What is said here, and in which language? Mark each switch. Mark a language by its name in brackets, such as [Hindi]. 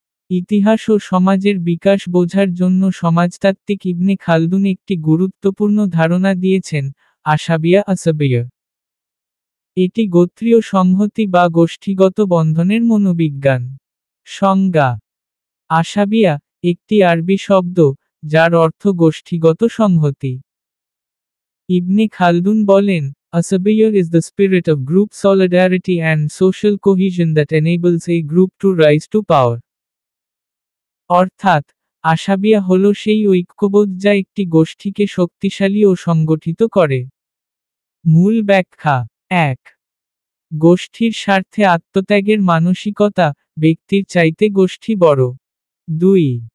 [Bangla] ইতিহাস ও সমাজের বিকাশ বোঝার জন্য সমাজতাত্ত্বিক ইবনে খালদুন একটি গুরুত্বপূর্ণ ধারণা দিয়েছেন, আশাবিয়া। এটি গোত্রীয় সংহতি বা গোষ্ঠীগত বন্ধনের মনোবিজ্ঞান। সংজ্ঞা: আশাবিয়া একটি আরবি শব্দ, যার অর্থ গোষ্ঠীগত সংহতি। ইবনে খালদুন বলেন, [English] Asabiya is the spirit of group solidarity and social cohesion that enables a group to rise to power. [Bangla] অর্থাৎ, আশাবিয়া হল সেই ঐক্যবোধ যা একটি গোষ্ঠীকে শক্তিশালী ও সংগঠিত করে। মূল ব্যাখ্যা: ১. গোষ্ঠীর স্বার্থে আত্মত্যাগের মানসিকতা, ব্যক্তির চাইতে গোষ্ঠী বড়। ২.